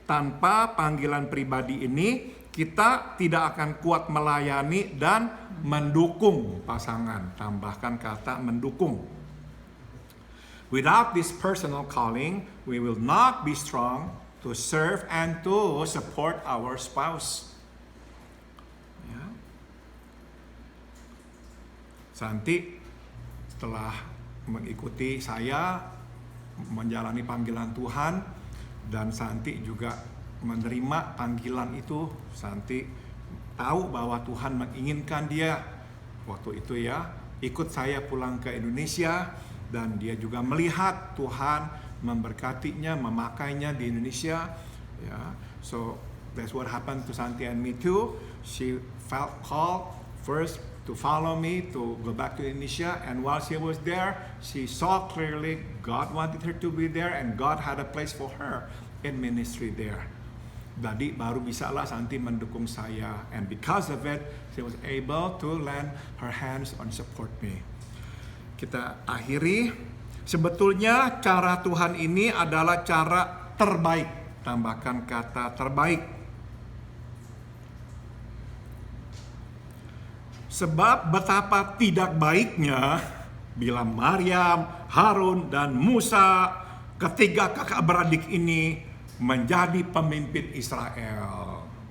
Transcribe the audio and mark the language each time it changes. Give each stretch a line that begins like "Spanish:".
Indonesian: Tanpa panggilan pribadi ini, kita tidak akan kuat melayani dan mendukung pasangan. Tambahkan kata mendukung.
English: Without this personal calling, we will not be strong to serve and to support our spouse. Ya.
Indonesian: Santi setelah mengikuti saya menjalani panggilan Tuhan, dan Santi juga menerima panggilan itu. Santi tahu bahwa Tuhan menginginkan dia waktu itu ya ikut saya pulang ke Indonesia, dan dia juga melihat Tuhan memberkatinya, memakainya di Indonesia ya.
English: So that's what happened to Santi and me too. She felt called first to follow me to go back to Indonesia, and while she was there, she saw clearly God wanted her to be there, and God had a place for her in ministry there.
Indonesian: Jadi baru bisalah Santi mendukung saya,
English: and because of it, she was able to lend her hands and support me.
Indonesian: Kita akhiri. Sebetulnya cara Tuhan ini adalah cara terbaik. Tambahkan kata terbaik. Sebab betapa tidak baiknya bila Maryam, Harun, dan Musa, ketiga kakak beradik ini menjadi pemimpin Israel.